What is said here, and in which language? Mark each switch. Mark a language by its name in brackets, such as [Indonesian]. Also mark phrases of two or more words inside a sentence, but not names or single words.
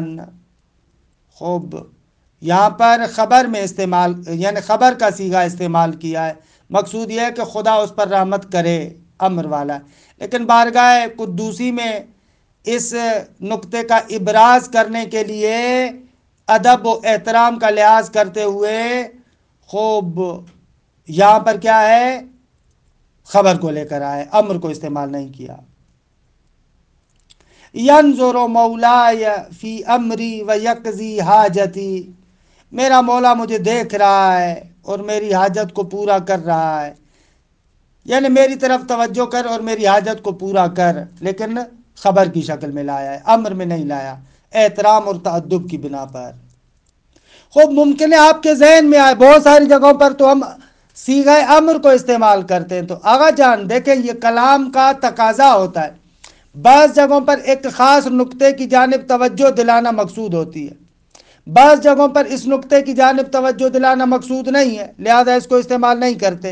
[Urdu] خوب، یہاں پر خبر میں استعمال، یعنی خبر کا صیغہ استعمال کیا ہے، مقصود یہ ہے کہ خدا اس پر رحمت کرے، امر والا ہے، لیکن بارگاہ قدوسی میں اس نقطے کا ابراز کرنے کے لیے ادب و احترام کا لحاظ کرتے ہوئے خوب یہاں پر کیا ہے، خبر کو لے کر آئے، امر کو استعمال نہیں کیا۔ [Arabic] ینظر مولاي فی امری و یقضی حاجتی، [Urdu] میرا مولا مجھے دیکھ رہا ہے اور میری حاجت کو پورا کر رہا ہے، یعنی میری طرف توجہ کر اور میری حاجت کو پورا کر، لیکن خبر کی شکل میں لایا ہے، امر میں نہیں لایا، احترام اور تأدب کی بنا پر۔ خوب ممکن ہے آپ کے ذہن میں آئے، بہت ساری جگہوں پر تو ہم صیغہ امر کو استعمال کرتے ہیں، تو آغا جان دیکھیں یہ کلام کا تقاضا ہوتا ہے، بعض جگہوں پر ایک خاص نقطے کی جانب توجہ دلانا مقصود ہوتی ہے، بعض جگہوں پر اس نقطے کی جانب توجہ دلانا مقصود نہیں ہے، لہذا اس کو استعمال نہیں کرتے۔